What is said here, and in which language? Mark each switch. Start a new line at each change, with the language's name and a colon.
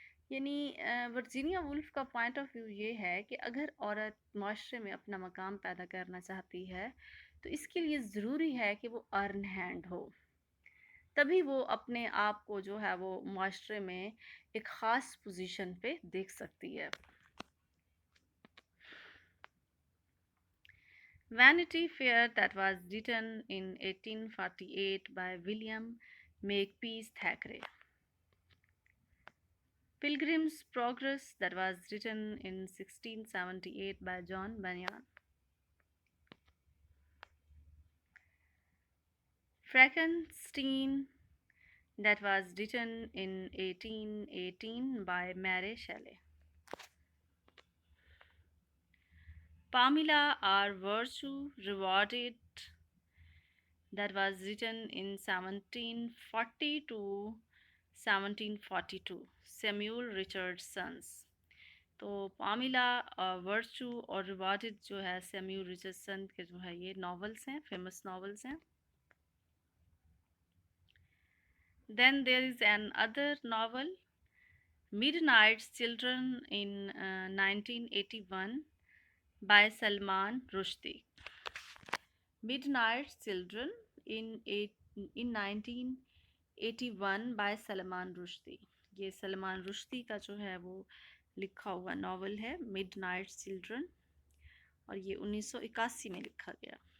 Urdu: یعنی Virginia wolf کا point of view یہ ہے کہ اگر عورت معاشرے میں اپنا مقام پیدا کرنا چاہتی ہے تو اس کے لیے ضروری ہے کہ وہ ارن ہینڈ ہو، تبھی وہ اپنے آپ کو جو ہے وہ معاشرے میں ایک خاص پوزیشن پہ دیکھ سکتی ہے.
English: Vanity Fair, that was written in 1848 by William Makepeace Thackeray. Pilgrim's Progress, that was written in 1678 by John Bunyan. Frankenstein, that was written in 1818 by Mary Shelley. Pamela or Virtue Rewarded, that was written in 1740 to 1742, Samuel Richardson's.
Urdu: تو Pamela virtue اور rewarded جو ہے Samuel ریچرڈسن کے جو ہے یہ novels ہیں، famous novels ہیں.
English: Then there is another novel Midnight's Children in 1981 by Salman Rushdie. Midnight Children in 1981 by Salman Rushdie.
Urdu: یہ سلمان رشدی کا جو ہے وہ لکھا ہوا ناول ہے مڈ نائٹ چلڈرن، اور یہ 1981 میں لکھا گیا.